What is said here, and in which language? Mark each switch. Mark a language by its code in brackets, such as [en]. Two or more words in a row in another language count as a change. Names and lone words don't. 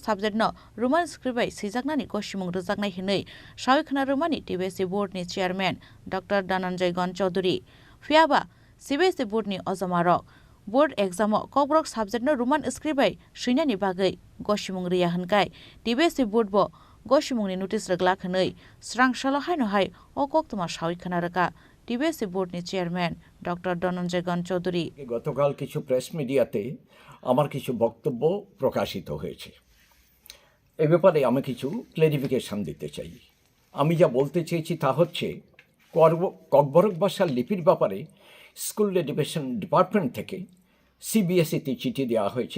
[trp] सब्जेक्ट रुमान स्क्रिप्ट बाय सैजाकनानि गसिमुं रोजाकनाय हिनै सावै खोनारोमानि TBSE बोर्डनि चेयरमैन डॉक्टर धनंजय गण चौधरी फियाबा CBSE बोर्डनि अजमारक बोर्ड एग्जाम ककब्रक सब्जेक्ट रुमान स्क्रिप्ट बाय सैनानि बागै गसिमुं रिया हनकाय TBSE बोर्ड बो गसिमुंनि नोटिस रगला खनै स्रांशाल हायनहाय अकक्तमा सावै खोनारका TBSE बोर्डनि चेयरमैन डॉक्टर धनंजय गण चौधरी [bn] গতকাল কিছু প্রেস মিডিয়াতে আমার কিছু বক্তব্য প্রকাশিত হয়েছে। এই ব্যাপারে আমি কিছু ক্লারিফিকেশন দিতে চাই। আমি যা বলতে চেয়েছি তা হচ্ছে ককবরক ভাষার লিপির ব্যাপারে স্কুল এডুকেশন ডিপার্টমেন্ট থেকে CBSE-তে চিঠি দেওয়া হয়েছে।